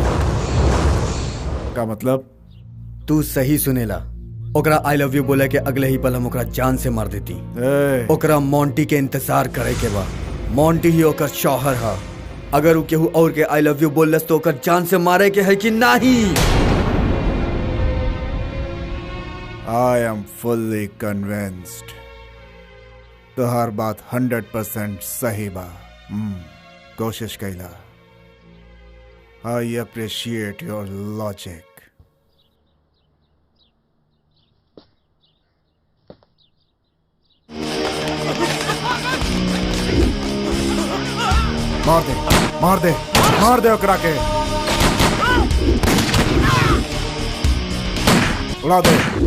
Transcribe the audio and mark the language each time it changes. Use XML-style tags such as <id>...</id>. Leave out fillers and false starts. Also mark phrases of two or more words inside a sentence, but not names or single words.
<bho>का मतलब? तू सही सुनेला। ओकरा</bho> <en>I love you</en> <bho>बोले के अगले ही पल हम ओकरा जान से मार देती। ओकरा मोंटी के इंतजार करे के बा। मोंटी ही ओकर शौहर हा। अगर वो केहू और के</bho> <en>I love you</en> <bho>बोलस तो ओकर जान से मारे के है कि नहीं?</bho> <en>I am fully convinced.</en> <bho>तो हर बात 100% सही बा। कोशिश कैला।</bho> <en>I appreciate your logic.</en> <bho>मार दे ओकरा के। उड़ा दे।</bho>